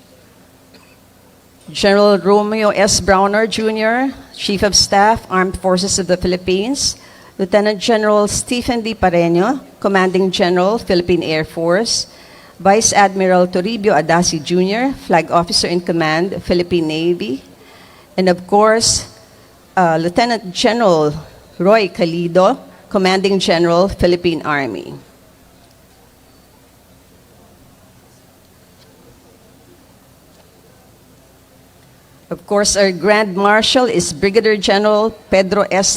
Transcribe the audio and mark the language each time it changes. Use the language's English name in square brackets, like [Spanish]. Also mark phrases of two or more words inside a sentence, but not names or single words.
[English] General Romeo S. Browner, Jr., Chief of Staff, Armed Forces of the Philippines, Lieutenant General Stephen D. Pareño, Commanding General, Philippine Air Force, Vice Admiral Toribio Adasi, Jr., Flag Officer in Command, Philippine Navy, and of course, Lieutenant General Roy Calido, Commanding General, Philippine Army. Of course, our Grand Marshal is Brigadier General Pedro S.